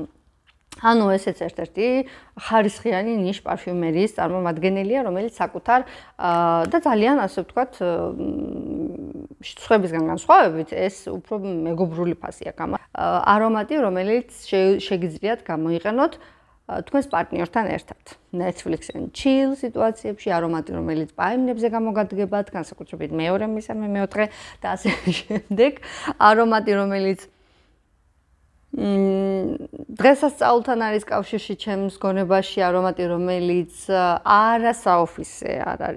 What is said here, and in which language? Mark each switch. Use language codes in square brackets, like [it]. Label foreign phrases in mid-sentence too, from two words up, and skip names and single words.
[ka] ესეც ერთ-ერთი ხარისხიანი ნიშ პარფიუმერიის წარმომადგენელია, რომელიც საკუთარ და ძალიან ასე ვთქვათ სხვებისგან განსხვავებით ეს უფრო მეგობრული ფასი აქვს. არომატი, რომელიც შეგიძლიათ გამოიყენოთ თქვენს პარტნიორთან ერთად. [en] Netflix and chill [ka] სიტუაციებში, არომატი, რომელიც პაემნებზე გამოგადგებათ, განსაკუთრებით მეორე, მესამე, მეოთხე და ასე შემდეგ. არომატი, რომელიც დღესასწაულთან არის კავშირში ჩემს გონებაში, არომატი, რომელიც არა საოფისე არ არის.